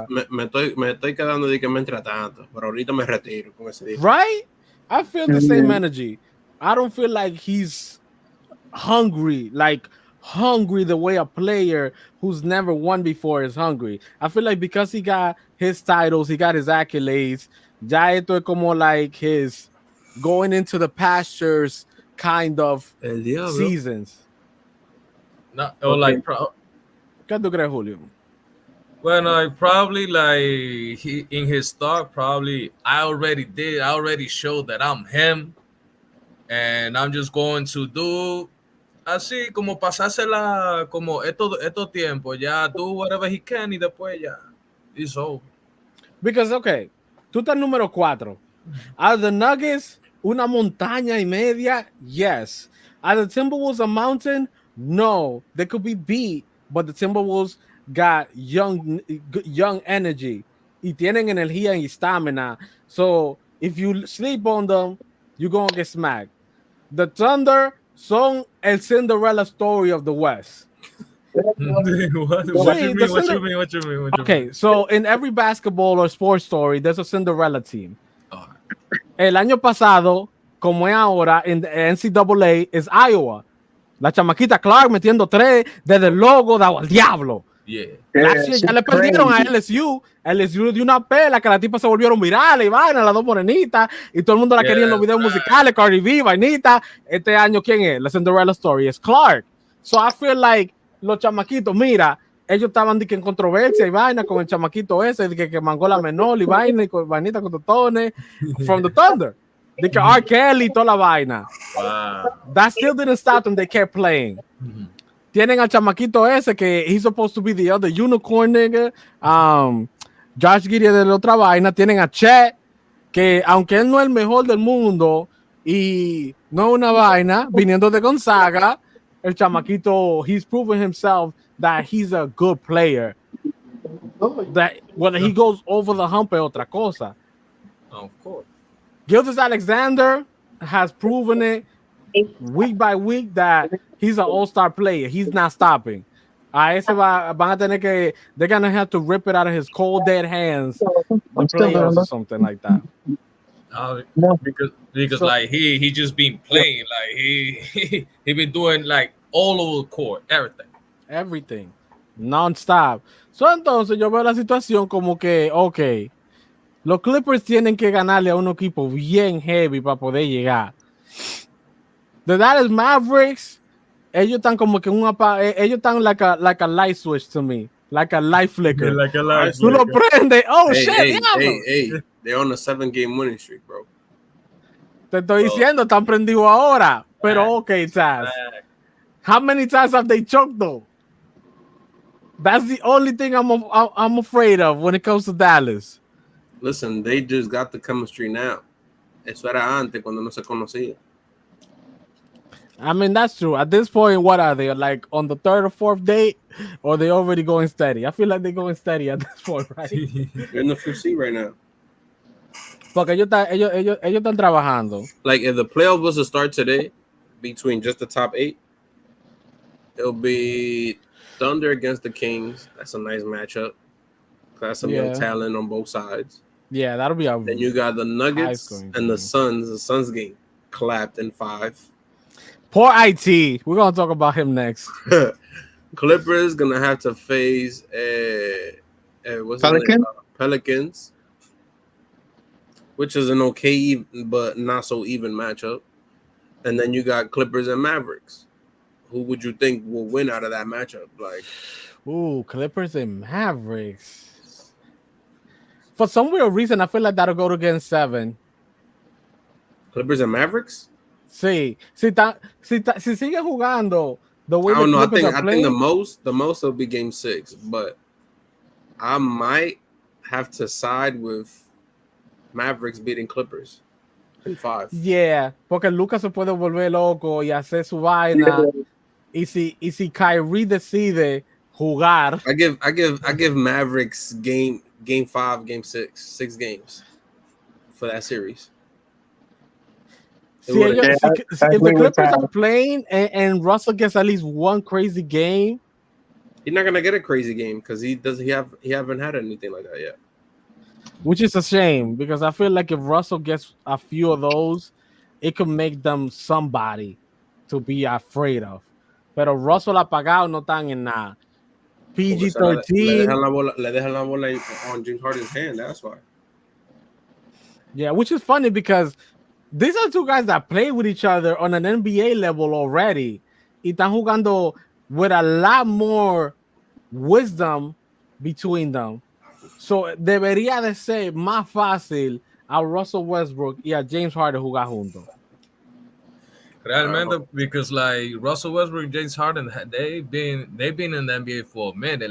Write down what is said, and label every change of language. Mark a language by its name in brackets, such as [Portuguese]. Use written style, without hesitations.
[Spanish] Me estoy quedando de que me entra tanto, pero ahorita me retiro con ese día. [English] Right? I feel the same energy. I don't feel like he's hungry the way a player who's never won before is hungry. I feel like because he got his titles, he got his accolades, [Spanish] ya esto es como [English] like his going into the pastures kind of seasons. No, or like, [Spanish] ¿Qué tú crees, Julio? [English] well, like probably like in his start, probably I already showed that I'm him, and I'm just going to do [Spanish] así como pasársela como estos tiempos, [English] ya do whatever he can [Spanish] y después ya [English] it's over. Because okay, [Spanish] tú estás número 4. [English] Are the Nuggets [Spanish] una montaña y media? [English] Yes. Are the Timberwolves a mountain? No. They could be beat, but the Timberwolves got young energy. [Spanish] Y tienen energía y stamina. [English] So if you sleep on them, you're going to get smacked. The Thunder [Spanish] son el [English] Cinderella story of the West. What you mean? Okay, so in every basketball or sports story, there's a Cinderella team. [Spanish] El año pasado, como es ahora, en NCAA, es Iowa. La chamaquita Clark metiendo 3 desde el logo dado al diablo. [English] Yeah. [Spanish] Ya le perdieron a LSU. LSU dio una pela que la tipa se volvieron virales y vaina, las dos morenitas, y todo el mundo la quería en los videos musicales, Cardi B, vainita. Este año, ¿quién es? La Cinderella Story es Clark. [English] So I feel like [Spanish] los chamaquitos, mira, ellos estaban en controversia y vaina con el chamaquito ese, de que mangó la menor y vaina, y con vainita con totones, [English] from the Thunder. [Spanish] De que R. Kelly y toda la vaina. [English] Wow. That still didn't stop them, they kept playing. [Spanish] Tienen al chamaquito ese que [English] he's supposed to be the other unicorn nigga. [Spanish] Josh Giddey de la otra vaina. Tienen a Chet, que aunque él no es el mejor del mundo y no es una vaina, viniendo de Gonzaga, el chamaquito, [English] he's proven himself that he's a good player. That whether he goes over the hump [Spanish] es otra cosa. [English] Of course. Gilgeous-Alexander has proven it week by week that he's an all-star player. He's not stopping. [Spanish] A ese van a tener que, [English] they're gonna have to rip it out of his cold dead hands the playoffs or something like that. Because like he just been playing, like he been doing like all over the court, everything non-stop. [Spanish] So entonces yo veo la situación como que okay, los Clippers tienen que ganarle a un equipo bien heavy para poder llegar. [English] The Dallas Mavericks, [Spanish] ellos están como que ellos están [English] like a light switch to me, like a light flicker. Like a light [Spanish] Tú lo prendes, shit, [English] hey, they're on a 7-game winning streak, bro. [Spanish] Te estoy diciendo, están prendidos ahora, pero okay, Taz. [English] How many times have they choked though? That's the only thing I'm afraid of when it comes to Dallas. Listen, they just got the chemistry now. [Spanish] Eso era antes cuando no se conocía. [English] I mean, that's true. At this point, what are they? Like on the third or fourth date? Or they already going steady? I feel like they're going steady at this point, right? They're in the fifth seed right now. [Spanish] Porque ellos están trabajando. [English] Like if the playoff was to start today, between just the top 8, it'll be Thunder against the Kings. That's a nice matchup. That's some young talent on both sides. Yeah, that'll be a. Then you got the Nuggets high-scoring and the game. Suns. The Suns game clapped in 5. Poor IT. We're gonna talk about him next. Clippers gonna have to face what's his name? Pelicans, which is an okay but not so even matchup. And then you got Clippers and Mavericks. Who would you think will win out of that matchup? Like, ooh, Clippers and Mavericks. For some weird reason, I feel like that'll go to Game 7. Clippers and Mavericks? [Spanish] Sí, si sigue jugando [English] the way I don't know. the Clippers are I playing, think the most will be Game 6, but I might have to side with Mavericks beating Clippers in 5. [Spanish] yeah, porque Lucas se puede volver loco y hacer su vaina. Y si Kyrie decide jugar, [English] I give Mavericks game 5, Game 6 games for that series. if the Clippers are playing and Russell gets at least one crazy game, he's not gonna get a crazy game because he haven't had anything like that yet. which is a shame because I feel like if Russell gets a few of those, it could make them somebody to be afraid of. [Spanish] Pero Russell apagado no están en nada. [English] PG-13. [Spanish] Le dejan la bola [English] on James Harden's hand. That's why. Yeah, which is funny because these are two guys that play with each other on an NBA level already. [Spanish] Y están jugando [English] with a lot more wisdom between them. [Spanish] So debería de ser más fácil a Russell Westbrook y a James Harden jugar juntos. [English] Realmente, because like Russell Westbrook and James Harden, they've been in the NBA for a minute.